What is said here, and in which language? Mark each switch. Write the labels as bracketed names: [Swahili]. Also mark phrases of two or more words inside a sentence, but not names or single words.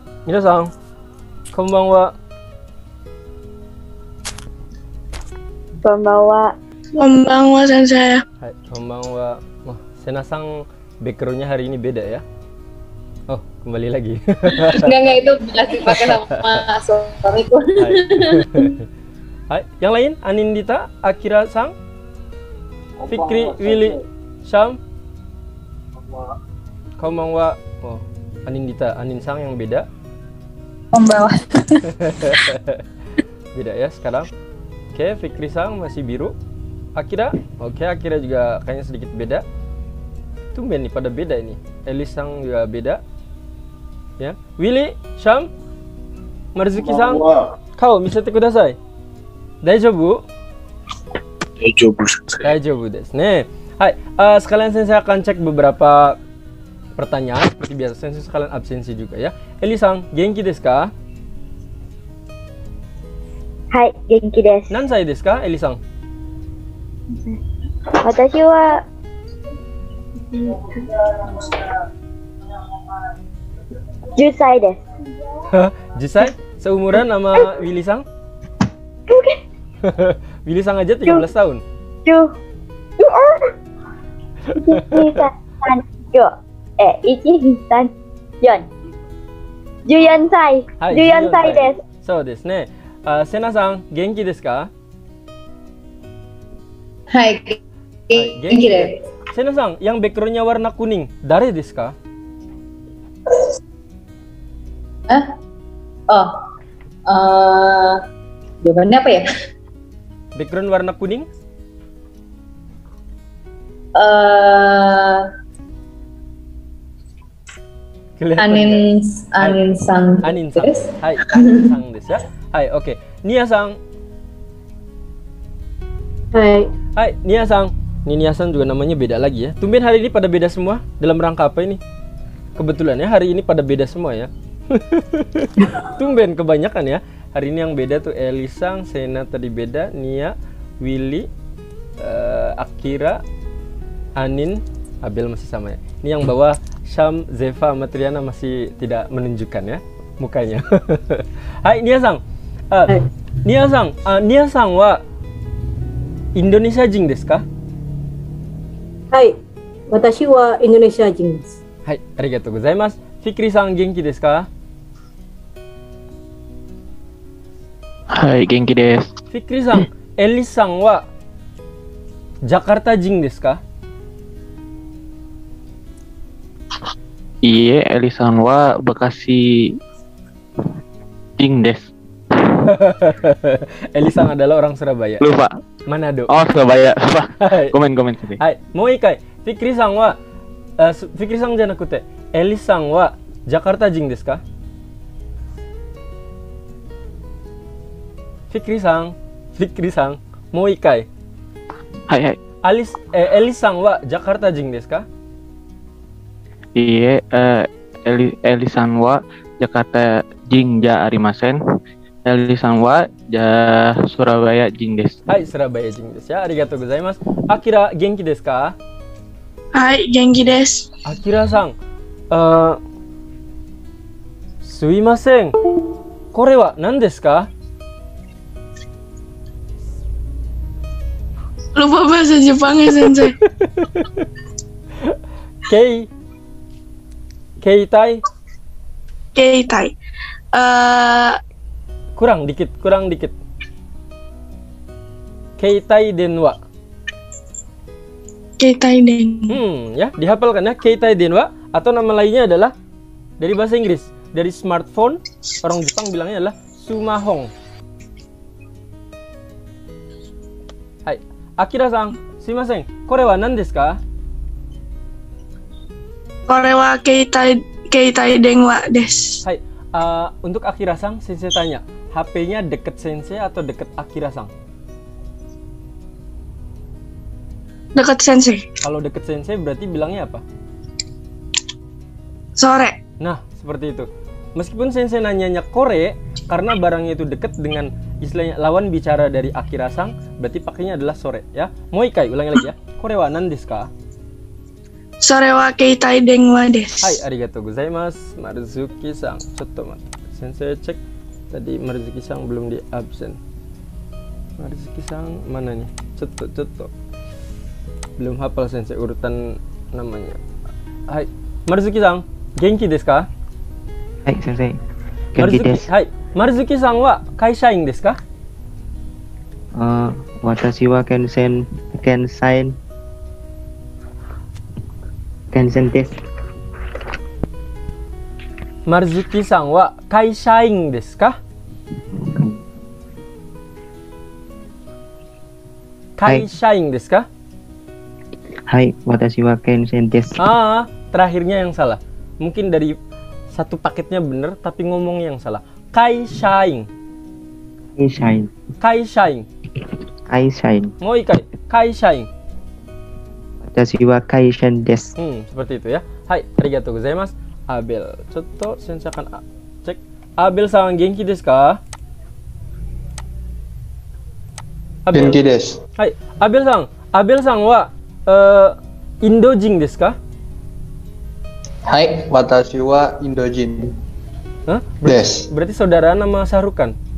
[Japanese] 皆さん、こんばんは. Konbanwa. こんばんは先生. はい、こんばんは. [Indonesian] Wah, Sena-san backgroundnya hari ini beda ya? Oh, kembali lagi. Enggak itu lagi pakai sama suamiku. Hai. Hai, yang lain? Anindita, Akira-san, Fikri, Willy, Syam. [Japanese] Konbanwa. [Indonesian] Oh, Anindita, Anin-san yang beda. [Japanese] Konbanwa. [Indonesian] Beda ya sekarang. Oke, Fikri-san masih biru. Akira, oke, Akira juga kayaknya sedikit beda. Tumben nih pada beda ini. Elis-san juga beda. Ya, Willy, Syam, [Japanese] Marzuki-san, 顔見せてください. Daijoubu? 大丈夫先生. 大丈夫ですね. [Indonesian] Hai, sekalian saya akan cek beberapa pertanyaan seperti biasa. Sensei sekalian absensi juga ya. [Japanese] Eli-san, 元気ですか? はい、元気です. 何歳ですか, Eli-san? 私は 10 歳です。 10 歳? [Indonesian] Seumuran sama Willy-san? Bukan. Willy-san aja 13 tahun. [Japanese] 14 歳。14歳です。そうですね。Sena-san, 元気ですか? はい、元気です。 Sena-san, [Indonesian] yang backgroundnya warna kuning, [Japanese] 誰ですか? [Indonesian] Jawabannya apa ya? Background warna kuning? Anin-san. [Japanese] Anin-san. はい、Anin-sanですや。はい, oke. Nia-san. Hai. [Indonesian] Hai, Nia-san. Ini Nia-san juga namanya beda lagi ya. Tumben hari ini pada beda semua. Dalam rangka apa ini? Kebetulan ya hari ini pada beda semua ya. Tumben kebanyakan ya. Hari ini yang beda tuh Elisang, Sena tadi beda, Nia, Willy, Akira, Anin, Abel masih sama ya. Ini yang bawah Syam, Zeva, Matriana masih tidak menunjukkan ya mukanya. [Japanese] Hai Nia-san. Nia-san, Nia-san はインドネシア人ですか? はい、私はインドネシア人です. はい、ありがとうございます. Fikri-san, 元気ですか? はい、元気です. Fikri-san, Elis-san はジャカルタ人ですか? いいえ, Elisan はブカシ人です. [Indonesian] Elis-san adalah orang Surabaya. Lupa. Manado. Oh, Surabaya. Lupa. [Japanese] Hai. [Indonesian] Komen sini. [Japanese] はい、もう一回. Fikri-san wa Fikri-san janakute Elis-san はジャカルタ人ですか? Fikri-san, もう一回. Hai. Elis-san はジャカルタ人ですか? いいえ, Elisan はジャカルタ人じゃありません. Elisan はスラバヤ人です. はい、スラバヤ人ですや。ありがとうございます. Akira, 元気ですか? はい、元気です. Akira-san, すいません. これは何ですか? [Indonesian] Lupa bahasa Jepangnya sensei. [Japanese] Keitai. Keitai. [Indonesian] Kurang dikit. [Japanese] 携帯電話. 携帯電. [Indonesian] Ya, dihafalkan ya. [Japanese] 携帯電話 [Indonesian] atau nama lainnya adalah dari bahasa Inggris, dari smartphone, orang Jepang bilangnya adalah sumahong. [Japanese] Hai, Akira-san, すみません. これは何ですか? これは携帯電話です. [Indonesian] Hai, untuk Akira-san, sensei tanya, HP-nya deket sensei atau deket Akira-san? Dekat sensei. Kalau deket sensei berarti bilangnya apa? [Japanese] Sore. [Indonesian] Nah, seperti itu. Meskipun sensei nanyanya kore, karena barangnya itu deket dengan istilahnya lawan bicara dari Akira-san, berarti pakainya adalah sore ya. [Japanese] もう一回, [Indonesian] ulangi lagi ya. [Japanese] これは何ですか? それは携帯電話です. はい、ありがとうございます. Marzuki-san, ちょっと待って. [Indonesian] Sensei cek tadi Marzuki-san belum di absen. Marzuki-san mana nih? Cetok. Belum hafal Sensei urutan namanya. [Japanese] Hai, Marzuki-san, 元気ですか? はい、先生。元気です. Hai, Marzuki-san は会社員ですか? 私はけんせんです. Marzuki-san は会社員ですか? 会社員ですか? はい、私はけんせんです. [Indonesian] Terakhirnya yang salah. Mungkin dari satu paketnya bener tapi ngomong yang salah. [Japanese] 会社員。会社員. もう一回。会社員. 私は会社員です. [Indonesian] Seperti itu ya. Hai, [Japanese] ありがとうございます. [Indonesian] Abel, coto sensei akan cek. [Japanese] Abel 様元気ですか? Abel. 元気です. Hai, Abel sang はインド人ですか? はい、私はインド人. Hah? Desu. [Indonesian] Berarti saudara nama Sahrukan.